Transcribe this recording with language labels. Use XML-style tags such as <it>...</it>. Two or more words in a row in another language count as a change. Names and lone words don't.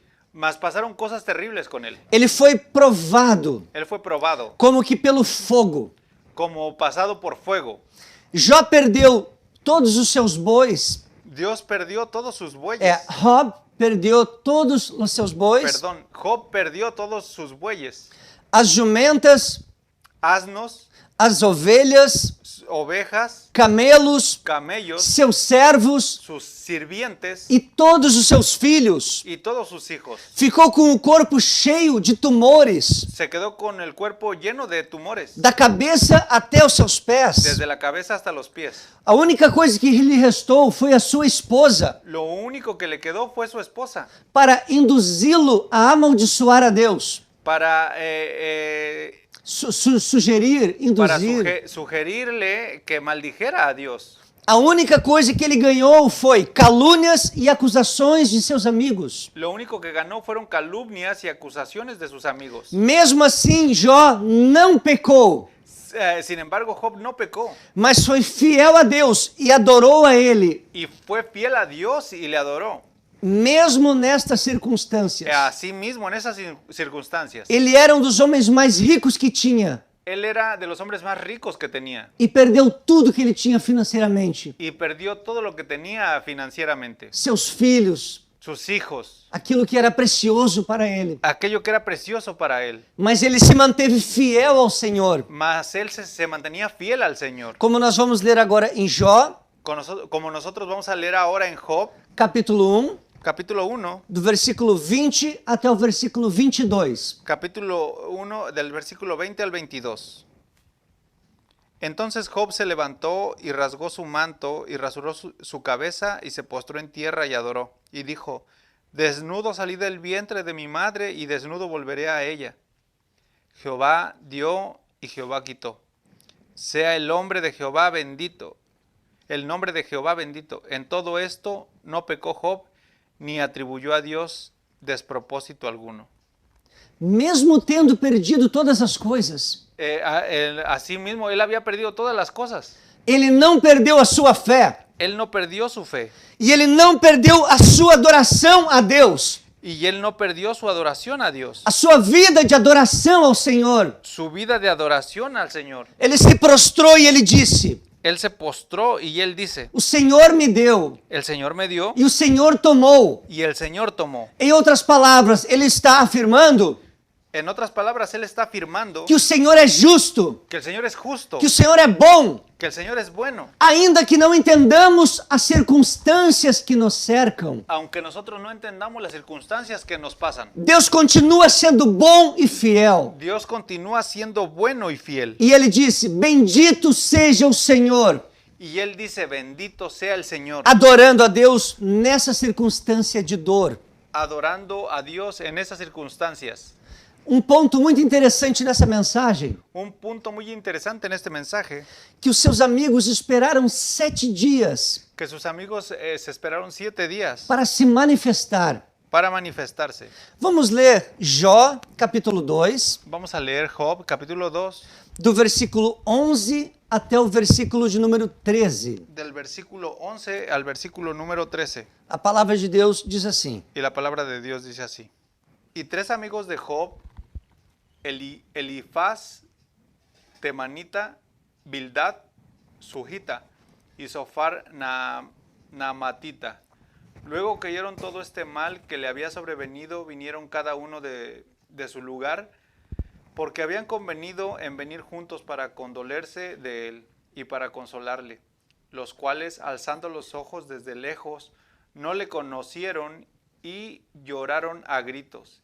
<es>mas pasaron cosas terribles con él.</es> <pt>Ele foi provado,</pt> <es>Él fue probado,</es> <pt>como que pelo fogo.</pt> <es>como pasado por fuego.</es> <pt>Jó perdeu todos os seus bois.</pt> <es>Dios perdió todos sus bueyes.</es> <pt>Job perdeu todos os seus bois,</pt> <es>Perdón, Job perdió todos sus bueyes,</es> <pt>as jumentas,</pt> <es>asnos,</es> <pt>as ovelhas,</pt> <es>ovejas,</es> <pt>camelos,</pt> <es>camellos,</es> <pt>seus servos</pt> <es>sus sirvientes</es> <pt>e todos os seus filhos.</pt> <es>y todos sus hijos.</es> <pt>Ficou com o corpo cheio de tumores,</pt> <es>Se quedó con el cuerpo lleno de tumores,</es> <pt>da cabeça até os seus pés.</pt> <es>desde la cabeza hasta los pies.</es> <pt>A única coisa que lhe restou foi a sua esposa,</pt> <es>Lo único que le quedó fue su esposa,</es> <pt>para induzi-lo a amaldiçoar a Deus.</pt> <es>para,</es> <pt>Sugerir, induzir.</pt> <es>sugerirle que maldijera a Dios.</es> <pt>A única coisa que ele ganhou foi calúnias e acusações de seus amigos.</pt> <es>Lo único que ganó fueron calumnias y acusaciones de sus amigos.</es> <pt>Mesmo assim, Jó não pecou,</pt> <es>Sin embargo, Job no pecó</es> <pt>mas foi fiel a Deus e adorou a Ele,</pt> <es>y fue fiel a Dios y le adoró.</es> <pt>mesmo nestas circunstâncias.</pt> <es>Así mismo, en esas circunstancias,</es> <pt>Ele era um dos homens mais ricos que tinha</pt> <es>él era de los hombres más ricos que tenía</es> <pt>e perdeu tudo que ele tinha financeiramente.</pt> <es>y perdió todo lo que tenía financieramente.</es> <pt>Seus filhos,</pt> <es>Sus hijos,</es> <pt>aquilo que era precioso para ele.</pt> <es>aquello que era precioso para él.</es> <pt>Mas ele se manteve fiel ao Senhor.</pt> <es>Mas él se mantenía fiel al Señor.</es> <pt>Como nós vamos ler agora em Jó,</pt> <es>Como nosotros vamos a leer ahora en Job,</es> <pt>capítulo 1,</pt> <es>capítulo 1,</es> <pt>do versículo 20 até o versículo 22.</pt> <es>capítulo 1 del versículo 20 al 22. Entonces Job se levantó y rasgó su manto y rasuró su cabeza y se postró en tierra y adoró. Y dijo, desnudo salí del vientre de mi madre y desnudo volveré a ella. Jehová dio y Jehová quitó. Sea el nombre de Jehová bendito. El nombre de Jehová bendito. En todo esto no pecó Job ni atribuyó a Dios despropósito alguno.</es> <pt>Mesmo tendo perdido todas as coisas,</pt> <es>Así mismo, él había perdido todas las cosas.</es> <pt>ele não perdeu a sua fé.</pt> <es>Él no perdió su fe</es> <pt>E ele não perdeu a sua adoração a Deus,</pt> <es>y él no perdió su adoración a Dios,</es> <pt>a sua vida de adoração ao Senhor.</pt> <es>su vida de adoración al Señor.</es> <pt>Ele se prostrou e ele disse:</pt> <es>Él se postró y él dice,</es> <pt>o Senhor me deu</pt> <es>el Señor me dio</es> <pt>e o Senhor tomou.</pt> <es>y el Señor tomó.</es> <pt>Em outras palavras, ele está afirmando</pt> <es>En otras palabras, él está afirmando</es> <pt>que o Senhor é justo,</pt> <es>que el Señor es justo,</es> <pt>que o Senhor é bom,</pt> <es>que el Señor es bueno.</es> <pt>ainda que não entendamos as circunstâncias que nos cercam.</pt> <es>Aunque nosotros no entendamos las circunstancias que nos pasan,</es> <pt>Deus continua sendo bom e fiel.</pt> <es>Dios continúa siendo bueno y fiel.</es> <pt>E ele disse: bendito seja o Senhor,</pt> <es>Y él dice, bendito sea el Señor,</es> <pt>adorando a Deus nessa circunstância de dor.</pt> <es>adorando a Dios en esas circunstancias.</es> <pt>Ponto muito interessante nessa mensagem,</pt> <es>Un punto muy interesante en este mensaje,</es> <pt>que os seus amigos esperaram 7 dias</pt> <es>que sus amigos se esperaron 7 días</es> <pt>para se manifestar.</pt> <es>para manifestarse.</es> <pt>Vamos ler Jó, capítulo 2,</pt> <es>Vamos a leer Job, capítulo 2,</es> <pt>do versículo 11 até o versículo de número 13.</pt> <es>del versículo 11 al versículo número 13.</es> <pt>A palavra de Deus diz assim:</pt> <es>Y la palabra de Dios dice así. Y 3 amigos de Job, Elifaz, Temanita, Bildad, Sujita y Sofar Naamatita. Luego que oyeron todo este mal que le había sobrevenido, vinieron cada uno de su lugar, porque habían convenido en venir juntos para condolerse de él y para consolarle, los cuales, alzando los ojos desde lejos, no le conocieron y lloraron a gritos.</es>